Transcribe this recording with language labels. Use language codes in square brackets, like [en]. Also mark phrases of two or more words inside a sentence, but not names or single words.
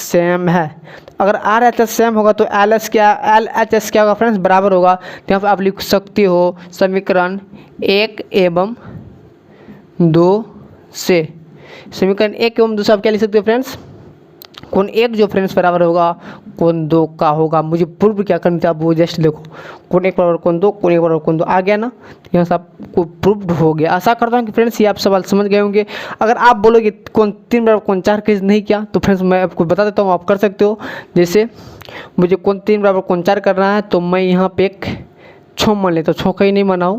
[hi] सेम है। अगर RHS सेम होगा तो LHS क्या होगा फ्रेंड्स? बराबर होगा। तो यहाँ पर आप लिख सकते हो समीकरण 1 एवं 2 से, समीकरण 1 एवं 2 से आप क्या लिख सकते हो फ्रेंड्स? कोण 1 जो फ्रेंड्स बराबर होगा कोण 2 का होगा। मुझे प्रूव क्या करना था, आप वो जस्ट देखो, कोण 1 बराबर कोण 2, कोण 1 बराबर कोण 2 आ गया ना। तो यहाँ से आपको प्रूव्ड हो गया। आशा करता हूँ कि फ्रेंड्स ये आप सवाल समझ गए होंगे। अगर आप बोलोगे कोण 3 बराबर कोण 4 कैसे नहीं किया, तो फ्रेंड्स मैं आपको बता देता हूँ, आप कर सकते हो। जैसे मुझे कोण 3 बराबर कोण 4 करना है, तो मैं यहाँ पे एक 6 मान लेता हूँ, 6 कहीं नहीं बनाऊँ।